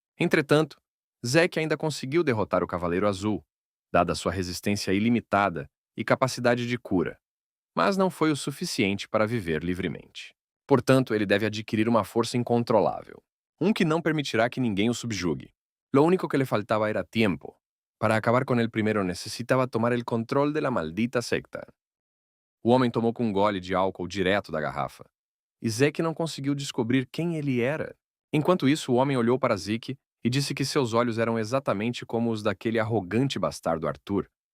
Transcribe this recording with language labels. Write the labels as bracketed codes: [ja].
[pt] Entretanto, Zeke ainda conseguiu derrotar o Cavaleiro Azul, dada sua resistência ilimitada e capacidade de cura, mas não foi o suficiente para viver livremente. Portanto, ele deve adquirir uma força incontrolável, um que não permitirá que ninguém o subjugue. [es] Lo único que le faltaba era tiempo. [pt] Para acabar com ele primeiro necessitava tomar o controle da maldita secta. O homem tomou com um gole de álcool direto da garrafa, e Zeke não conseguiu descobrir quem ele era. Enquanto isso, o homem olhou para Zeke e disse que seus olhos eram exatamente como os daquele arrogante bastardo Arthur.